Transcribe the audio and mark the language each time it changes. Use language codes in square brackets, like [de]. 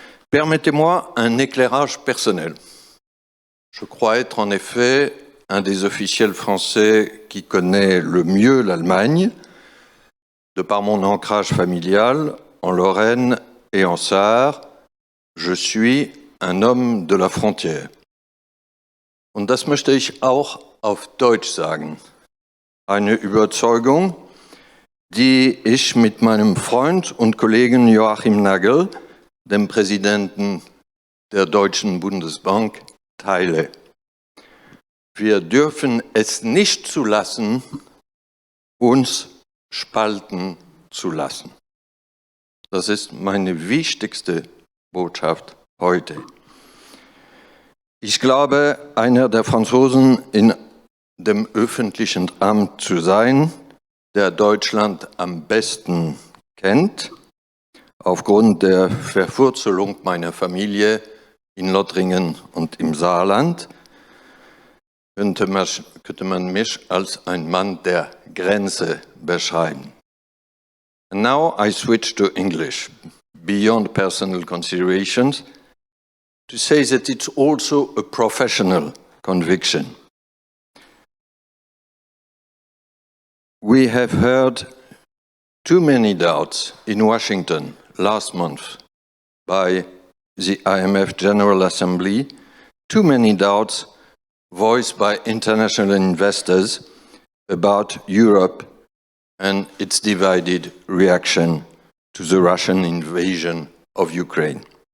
[fr] Permettez-moi un éclairage personnel. Je crois être en effet un des officiels français qui connaît le mieux l'Allemagne, de par mon ancrage familial en Lorraine et en Sarre. Je suis un homme de la frontière. [de] Und das möchte ich auch auf Deutsch sagen. Eine Überzeugung, die ich mit meinem Freund und Kollegen Joachim Nagel, dem Präsidenten der Deutschen Bundesbank, teile. Wir dürfen es nicht zulassen, uns spalten zu lassen. Das ist meine wichtigste Botschaft heute. Ich glaube, einer der Franzosen in dem öffentlichen Amt zu sein, der Deutschland am besten kennt, aufgrund der Verwurzelung meiner Familie in Lothringen und im Saarland, könnte man mich als ein Mann der Grenze beschreiben. [en] And now I switch to English, beyond personal considerations, to say that it's also a professional conviction. We have heard too many doubts in Washington last month by the IMF General Assembly, too many doubts voiced by international investors about Europe and its divided reaction to the Russian invasion of Ukraine.